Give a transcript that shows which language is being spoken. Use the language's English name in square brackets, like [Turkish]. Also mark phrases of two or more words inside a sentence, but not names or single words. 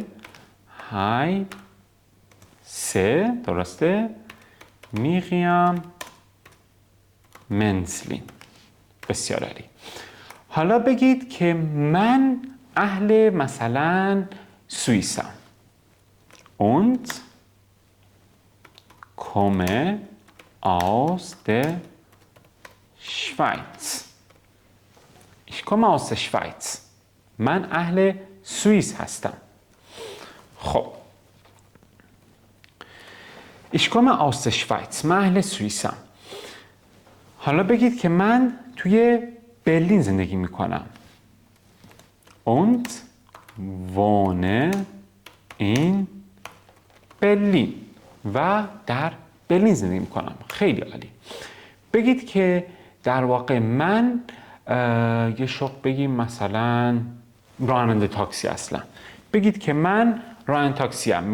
[Persian] های سه، درسته؟ میریام منزلین. بسیار عالی. حالا بگید که من اهل مثلا سوئیسم. [German] und komme aus der Schweiz. Ich komme aus der Schweiz. [Persian] من اهل سوئیس هستم. [German] خب Ich komme aus der Schweiz. [Persian] من اهل سوئیسم. حالا بگید که من توی برلین زندگی میکنم. [German] und wohne in [Persian] برلین و در برلین زندگی میکنم. خیلی عالی. بگید که در واقع من یه شغل بگیم مثلا راننده تاکسی اصلا. بگید که من راننده تاکسی ام.